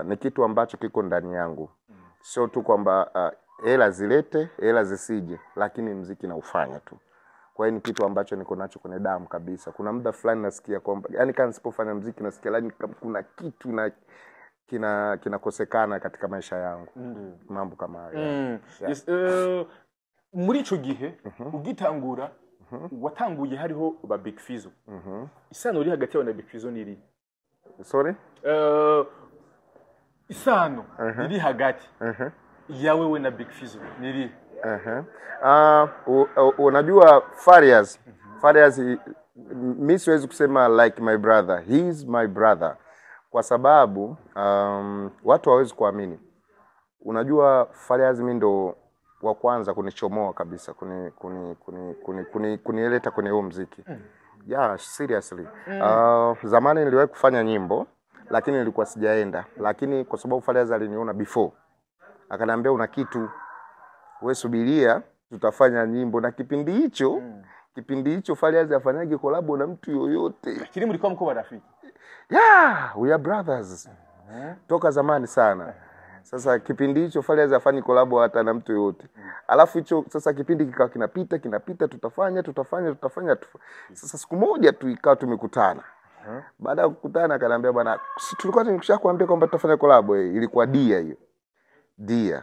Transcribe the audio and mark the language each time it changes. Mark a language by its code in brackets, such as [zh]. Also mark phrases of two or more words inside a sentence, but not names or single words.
[sw] Ni kitu ambacho kiko ndani yangu. Sio tu kwamba hela zilete, hela zisije, lakini muziki naufanya tu. Kwa hiyo ni kitu ambacho niko nacho kwenye damu kabisa. Kuna muda fulani nasikia kwamba yani kama nisipofanya muziki nasikia yani kuna kitu na kinakosekana katika maisha yangu. Mambo kama hayo. [en] Yes, [rn] muri ico gihe ugitangura watanguye hariho ba Big Fizzo. Isano uri hagati yawe na Big Fizzo niri? [en] Sorry? [rn] Isano iri hagati yawe we na Big Fizzo niri? [sw] Unajua Farias mimi siwezi kusema [en] like my brother. He is my brother. [sw] Kwa sababu watu hawezi kuamini. Unajua Farias mimi ndo wa kwanza kunichomoa kabisa kunieleta kwenye huo muziki. [en] Seriously. [sw] Zamani niliwahi kufanya nyimbo lakini nilikuwa sijaenda, lakini kwa sababu Farias aliniona before akaniambia una kitu wewe subiria tutafanya nyimbo, na kipindi hicho Farias afanyage collab na mtu yoyote. Lakini mlikuwa mko marafiki? [en] We are brothers. [sw] Toka zamani sana. Sasa kipindi hicho Farias afanye collab hata na mtu yote. Alafu hicho sasa kipindi kikawa kinapita tutafanya. Sasa siku moja tu ikawa tumekutana. Baada ya kukutana akaniambia bwana tulikuwa nimeshakwambia kwamba tutafanya collab, ilikuwa Dia.